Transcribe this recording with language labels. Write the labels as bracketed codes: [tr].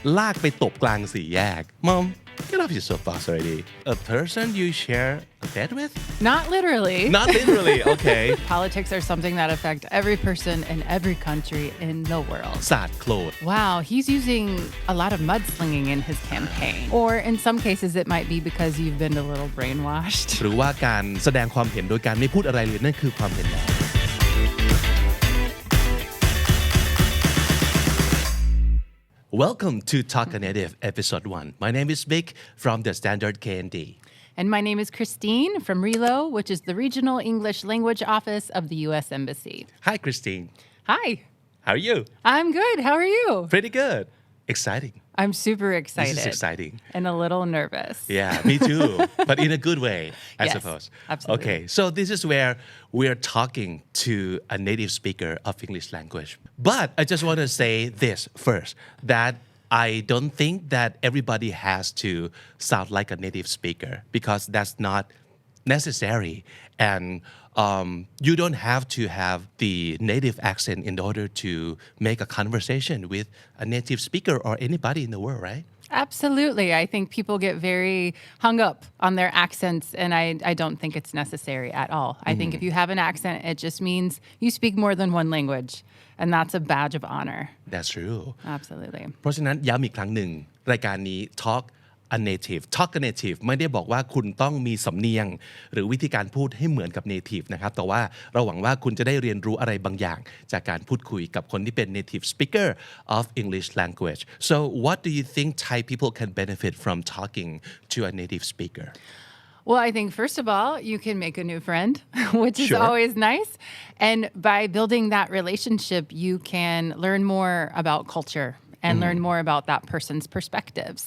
[th] ลากไปตบกลางสี่แยก [en] Mom get off your soapbox already a person you share a bed with Not literally. Not literally okay Politics are something that affect every person in every country in the world. [th] สาดโคลน [en] Wow, he's using a lot of mudslinging in his campaign. Or in some cases, it might be because you've been a little brainwashed. [th] หรือว่าการแสดงความเห็นโดยการไม่พูดอะไรเลยนั่นคือความเห็นแล้ว [en] Welcome to Talk a Native Episode 1. My name is Vic from the Standard KND. And my name is Christine from RELO, which is the Regional English Language Office of the U.S. Embassy. Hi, Christine. Hi. How are you? I'm good. How are you? Pretty good. Exciting. I'm super excited. This is exciting. And a little nervous. Yeah, me too. But in a good way, I suppose. Absolutely. Okay, so this is where we're talking to a native speaker of English language. But I just want to say this first, that I don't think that everybody has to sound like a native speaker because that's not necessary. And you don't have to have the native accent in order to make a conversation with a native speaker or anybody in the world, right? Absolutely. I think people get very hung up on their accents, and I don't think it's necessary at all. I think if you have an accent, it just means you speak more than one language, and that's a badge of honor. That's true. Absolutely. [th] เพราะฉะนั้นย้ำอีกครั้งหนึ่งรายการนี้ Talk a native ไม่ได้บอกว่าคุณต้องมีสำเนียงหรือวิธีการพูดให้เหมือนกับ native นะครับแต่ว่าเราหวังว่าคุณจะได้เรียนรู้อะไรบางอย่างจากการพูดคุยกับคนที่เป็น [en] native speaker of English language. So what do you think Thai people can benefit from talking to a native speaker? Well, I think first of all, you can make a new friend, which is always nice. And by building that relationship, you can learn more about culture and learn more about that person's perspectives.